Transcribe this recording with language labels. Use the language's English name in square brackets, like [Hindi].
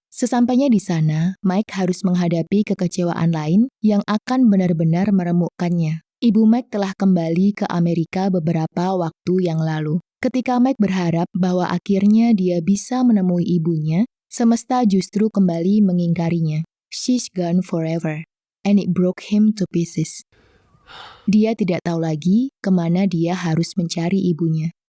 [Indonesian] Sesampainya di sana, Mike harus menghadapi kekecewaan lain yang akan benar-benar meremukkannya. Ibu Mike telah kembali ke Amerika beberapa waktu yang lalu. Ketika Mike berharap bahwa akhirnya dia bisa menemui ibunya, semesta justru kembali mengingkarinya. [English] She's gone forever, and it broke him to pieces. [Indonesian] Dia tidak tahu lagi kemana dia harus mencari ibunya.